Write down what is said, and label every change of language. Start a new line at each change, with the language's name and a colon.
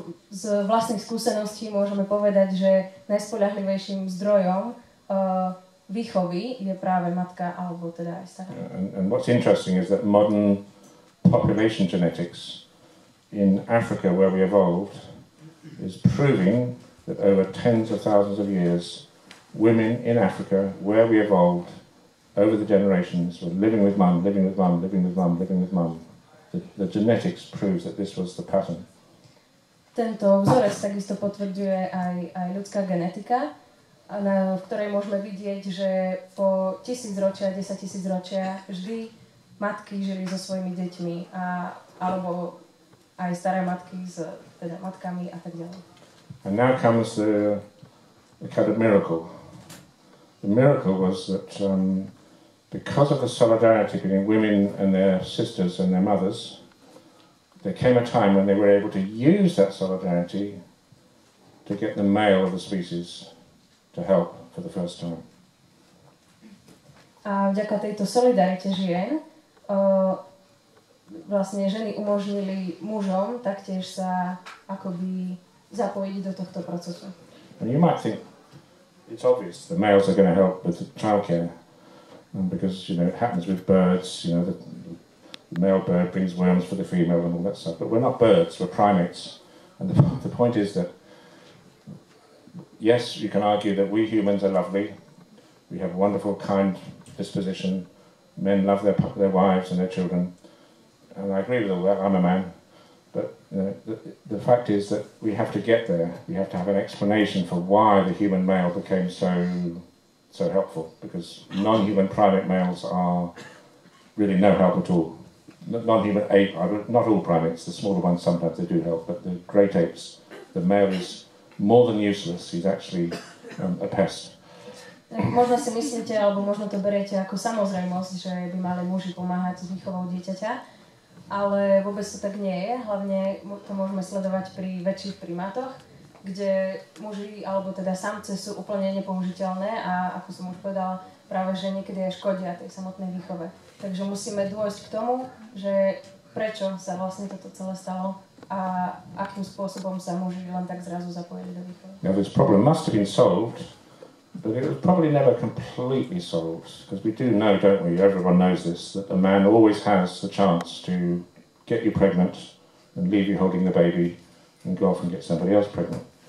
Slovak: Z vlastných skúseností môžeme povedať, že najspoľahlivejším zdrojom výchovy je práve matka alebo teda aj stará.
English: And what's interesting is that modern population genetics in Africa, where we evolved, is proving that over tens of thousands of years, women in Africa, where we evolved, over the generations, were living with mum, living with mum, living with mum, living with mum. The genetics proves that this was the pattern.
Slovak: Tento vzorec takisto potvrdzuje aj ľudská genetika, v ktorej môžeme vidieť, že po 1000 ročia, 10 000 ročia vždy matky žili so svojimi deťmi, alebo aj staré matky s teda matkami a tak ďalej.
English: And now comes the kind of miracle. The miracle was that because of the solidarity between women and their sisters and their mothers, there came a time when they were able to use that solidarity to get the male of the species to help for the first time.
Slovak: A vďaka tejto solidarite žien vlastne ženy umožnili mužom taktiež sa akoby zapojiť do tohto procesu.
English: And you might think it's obvious the males are going to help with the childcare because, you know, it happens with birds, you know, the male bird brings worms for the female and all that stuff. But we're not birds, we're primates. And the point is that, yes, you can argue that we humans are lovely. We have a wonderful, kind disposition. Men love their wives and their children. And I agree with all that, I'm a man. But you know, the fact is that we have to get there. We have to have an explanation for why the human male became so helpful. Because non-human primate males are really no help at all. Non-human ape, not all primates, the smaller ones sometimes they do help, but the great apes, the male is more than useless, he's actually a pest.
Slovak: Možno si myslíte, alebo možno to beriete ako samozrejmosť, že by mali muži pomáhať s výchovou dieťaťa, ale vôbec to tak nie je. Hlavne to môžeme sledovať pri väčších primátoch, kde muži, alebo teda samce sú úplne nepoužiteľné a ako som už povedala, práve že niekedy aj škodia tej samotnej výchove. Takže musíme dôjsť k tomu, že prečo sa vlastne toto celé stalo a akým spôsobom sa muži len tak zrazu zapojili do výchovy.
English: Now this problem must have been solved, but it was probably never completely solved, because we do know, don't we, everyone knows this, that a man always has the chance to get you pregnant and leave you holding the baby and go off and get somebody else pregnant.